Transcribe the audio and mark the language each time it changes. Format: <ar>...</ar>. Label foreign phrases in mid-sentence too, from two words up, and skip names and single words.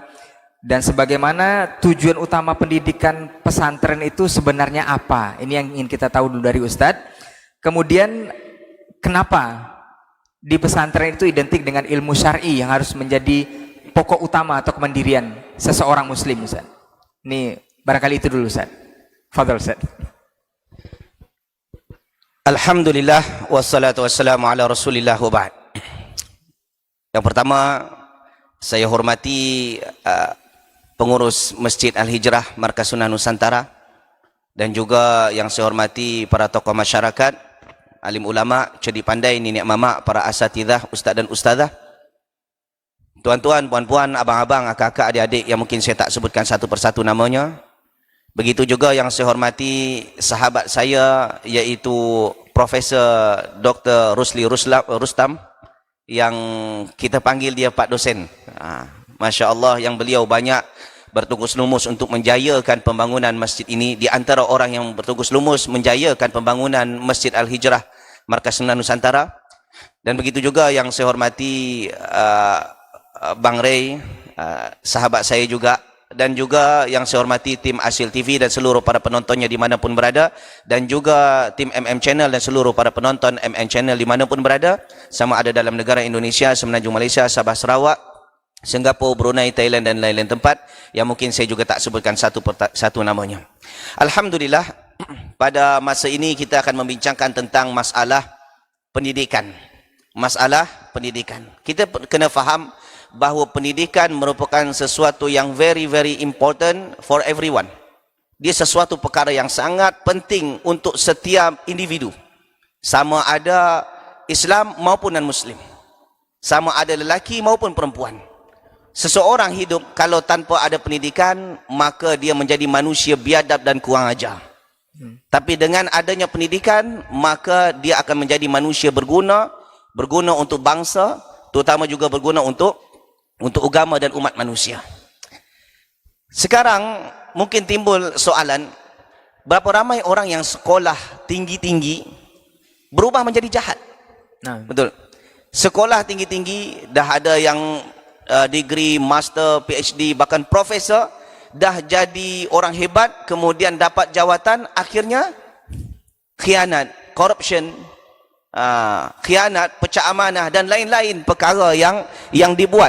<id>Dan sebagaimana tujuan utama pendidikan pesantren itu sebenarnya apa? Ini yang ingin kita tahu dulu dari Ustaz. Kemudian kenapa di pesantren itu identik dengan ilmu syar'i yang harus menjadi pokok utama atau kemandirian seseorang muslim Ustaz? Ini barangkali itu dulu Ustaz. Fadhal Ustaz.</id> <ar>Alhamdulillah wassalatu wassalamu ala Rasulillah wa ba'd.</ar> <ms>Yang pertama saya hormati pengurus Masjid Al-Hijrah Markas Sunan Nusantara, dan juga yang saya hormati para tokoh masyarakat, alim ulama, cerdik pandai, nenek mama, para asatidzah, ustaz dan ustazah, tuan-tuan, puan-puan, abang-abang, kakak, adik-adik yang mungkin saya tak sebutkan satu persatu namanya. Begitu juga yang saya hormati sahabat saya, yaitu Profesor Dr. Rusli Rustam, yang kita panggil dia Pak Dosen. Masya Allah, yang beliau banyak bertugas lumus untuk menjayakan pembangunan masjid ini. Di antara orang yang bertugas lumus menjayakan pembangunan Masjid Al-Hijrah Markas Sunan Nusantara. Dan begitu juga yang saya hormati Bang Ray, sahabat saya juga, dan juga yang saya hormati tim Hasil TV dan seluruh para penontonnya dimanapun berada, dan juga tim MM Channel dan seluruh para penonton MM Channel dimanapun berada, sama ada dalam negara Indonesia, Semenanjung Malaysia, Sabah Sarawak, Singapura, Brunei, Thailand dan lain-lain tempat yang mungkin saya juga tak sebutkan satu namanya. Alhamdulillah, pada masa ini kita akan membincangkan tentang masalah pendidikan. Masalah pendidikan. Kita kena faham bahawa pendidikan merupakan sesuatu yang</ms> <en>very important for everyone.</en> <ms>Dia sesuatu perkara yang sangat penting untuk setiap individu. Sama ada Islam maupun non-Muslim. Sama ada lelaki maupun perempuan. Seseorang hidup kalau tanpa ada pendidikan, maka dia menjadi manusia biadab dan kurang ajar. Tapi dengan adanya pendidikan, maka dia akan menjadi manusia berguna untuk bangsa, terutama juga berguna untuk agama dan umat manusia. Sekarang mungkin timbul soalan, berapa ramai orang yang sekolah tinggi-tinggi berubah menjadi jahat? Nah, betul. Sekolah tinggi-tinggi, dah ada yang degree, master, PhD, bahkan profesor, dah jadi orang hebat, kemudian dapat jawatan, akhirnya khianat, corruption, khianat, pecah amanah dan lain-lain perkara yang dibuat.</ms>